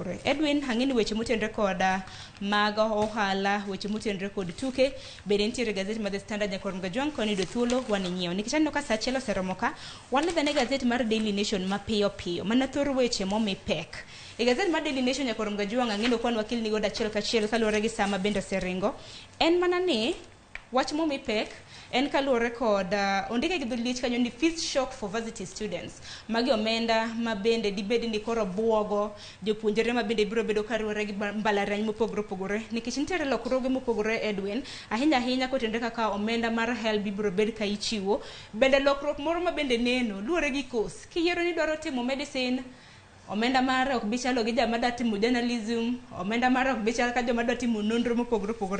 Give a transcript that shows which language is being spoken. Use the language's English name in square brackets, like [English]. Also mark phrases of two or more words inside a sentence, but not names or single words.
[Luo (Kenya and Tanzania)] Edwin, hang'eni weche motenre kod mag ohala, weche motenre kod tuke bende nitiere gazeti mar The Standard Nyakoram Gajwang' koni do thuolo waninyiewo nikech aneno ka saa achiel oseromo ka waledhane gazeti mar Daily Nation mapiyo piyo mana thoro weche momi pek. E gazeti mar Daily Nation Nyakoram Gajwang' ang'endo kwan wakil ni godo achiel kachiel kaluwore gi sama bende oseringo. En mana ni wach momi pek en kaluwore kod ondike gi dhulich kanyo ni [English] fees shock for varsity students. [Luo (Kenya and Tanzania)] Magi omenda mabende dibed ni koro buogo jopuonjre mabende biro bedo kaluwore gi mbalariany mopogore opogore nikech nitiere lokruoge mopogore Edwin ahinya kotenre kaka omenda mar HELB biro bed ka ichiwo. Bende lokruok moro mabende neno luwore gi course. Kiyiero ni dwaro timo medicine, omenda mare ok bichalo gi jama da timo journalism, omenda mare ok bichalo ka joma da timo nonro mopogore opogore.